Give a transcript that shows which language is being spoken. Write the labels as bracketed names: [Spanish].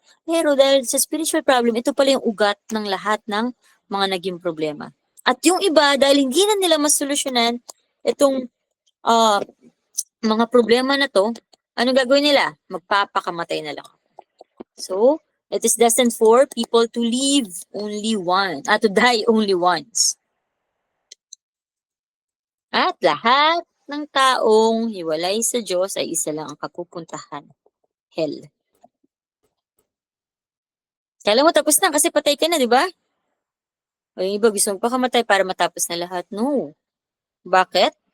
[Filipino] Pero dahil sa spiritual problem, ito pala yung ugat ng lahat ng mga naging problema. At yung iba, dahil hindi na nila masolusyonan itong mga problema na to, ano gagawin nila? Magpapakamatay na lang. [English] So, it is destined for people to live only once, to die only once. [Filipino] At lahat ng taong hiwalay sa Diyos ay isa lang ang kapupuntahan. [English] Hell. [Filipino] Kala mo tapos na kasi patay ka na, di ba? O yung iba gusto mo pa kamatay para matapos na lahat. No. Bakit?